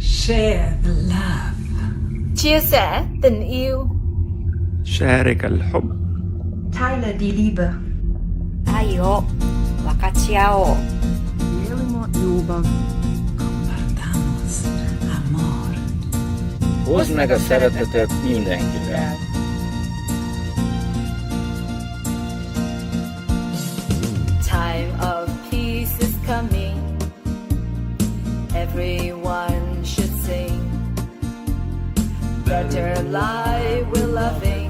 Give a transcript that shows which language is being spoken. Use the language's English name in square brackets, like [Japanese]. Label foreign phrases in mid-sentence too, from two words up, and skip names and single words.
[English] Share the love. [Vietnamese] chia sẻ tình yêu. [Arabic] شارك الحب. [German] Teile die Liebe. [Japanese] 愛を分かち合おう。 [Croatian] Dijelimo ljubav. [Spanish] Compartamos amor. [Hungarian] Hozd meg a szeretetet mindenkivel. [English] Time of peace is coming. Everyone should sing. Better life we're loving.